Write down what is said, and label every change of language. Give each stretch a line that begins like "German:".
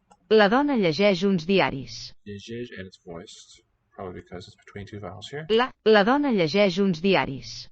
Catalan: La dona llegeix uns diaris.
English: Llegeix, and it's voiced, probably because it's between two vowels here.
Catalan: La dona llegeix uns diaris.